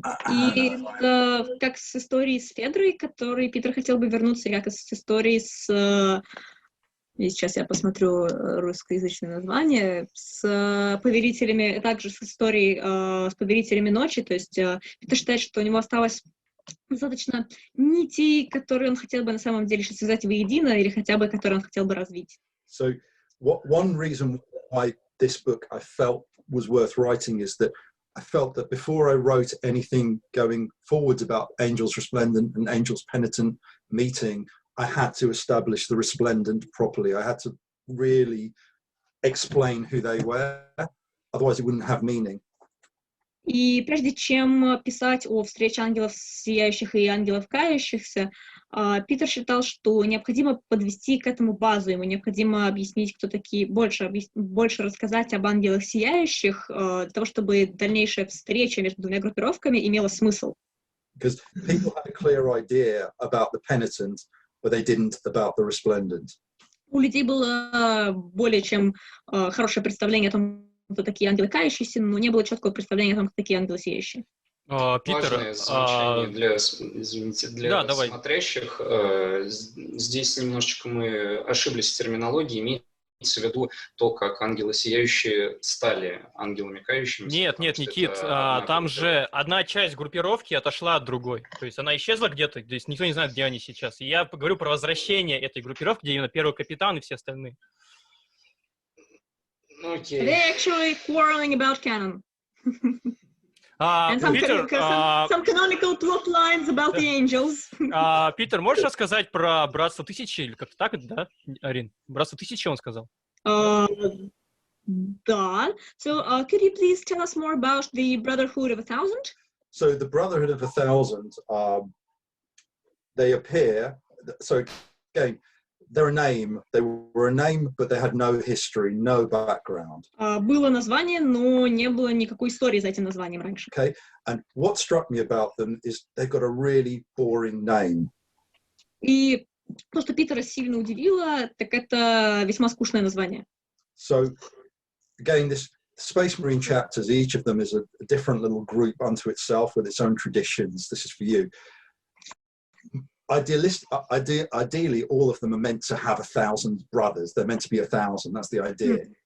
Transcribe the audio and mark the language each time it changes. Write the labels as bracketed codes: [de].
[ru] И как с историей с Федрой, которой Питер хотел бы вернуться, как и с историей с... И сейчас я посмотрю русскоязычное название. С повелителями, также с историей с повелителями ночи. То есть Питер считает, что у него осталось достаточно нитей, которые он хотел бы на самом деле связать воедино, или хотя бы которые он хотел бы развить. [en] So one reason why this book I felt was worth writing is that I felt that before I wrote anything going forwards about Angels Resplendent and Angels Penitent meeting, I had to establish the Resplendent properly. I had to really explain who they were, otherwise it wouldn't have meaning. [ru] И прежде чем писать о встрече ангелов сияющих и ангелов кающихся, Питер считал, что необходимо подвести к этому базу, ему необходимо объяснить, кто такие, больше рассказать об ангелах сияющих, для того, чтобы дальнейшая встреча между двумя группировками имела смысл. [en] because people had a clear idea about the penitent, but they didn't about the resplendent. [ru] У людей было более чем хорошее представление о том, кто такие ангелы кающиеся, но не было четкого представления о том, кто такие ангелы сияющие. Питер, Важное замечание для смотрящих. Здесь немножечко мы ошиблись в терминологии. Имеется в виду то, как ангелы сияющие стали ангелами кающимися. Нет, Никит, там же одна часть группировки отошла от другой. То есть она исчезла где-то, то есть никто не знает, где они сейчас. И я говорю про возвращение этой группировки, где именно первый капитан и все остальные. [en] Okay. They're actually quarreling about canon. And some canonical plot lines about the angels. [ru] Питер, можешь рассказать про Братство Тысячи, или как-то так, да, Арин? Братство Тысячи, он сказал. Да. [en] So, could you please tell us more about the Brotherhood of 1,000? So the Brotherhood of 1,000, they appear, so again, they're a name, they were a name, but they had no history, no background. [ru] Было название, но не было никакой истории за этим названием раньше. [en] Okay, and what struck me about them is they've got a really boring name. [ru] И то, что Питера сильно удивило, так это весьма скучное название. [en] So again, this Space Marine chapters, each of them is a different little group unto itself with its own traditions. This is for you. Ideally, all of them are meant to have 1,000 brothers. They're meant to be 1,000. That's the idea.